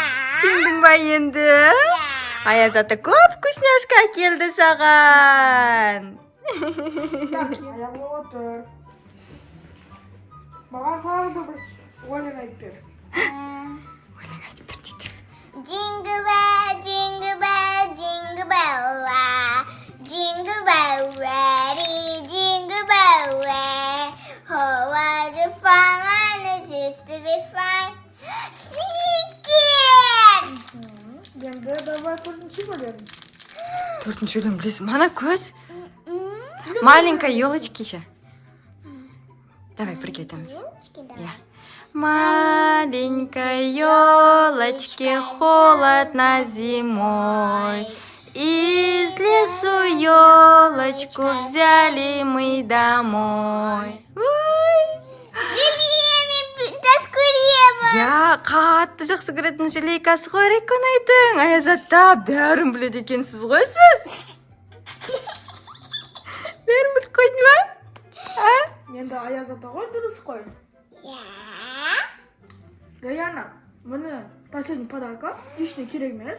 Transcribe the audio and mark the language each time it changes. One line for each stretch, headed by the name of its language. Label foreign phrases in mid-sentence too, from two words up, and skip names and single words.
Kazakh: Сендің ба енді? Аяз ата көп вкусняшка келді саған. Так, аяғыма отыр. Маған тағы да бір өлең айтып бер. Өлең айтып тұр дейді.
English: Jingle bell, jingle bell, jingle bell way. Jingle bell way, jingle bell way. Oh, what a fun it is to be fine. Sneaking!
Kazakh: Енді давай төртінші өлең. Төртінші өлең білесің, мана көз.
Russian: Маленькая елочки
Kazakh: ше. Давай бірге айтамыз.
Russian: Я. Маленькой елочке холодно зимой. Из лесу елочку взяли мы домой.
Kazakh: Я қатты жақсы көретін желейкасы ғой Райконайдың. Аяз ата бәрін біледі екенсіз ғой сіз. Бәрін біліп қойдың ба? Енді Аяз ата ғой, дұрыс қой. Раяна, міне
Russian: последний подарка,
Kazakh: ешне керек емес.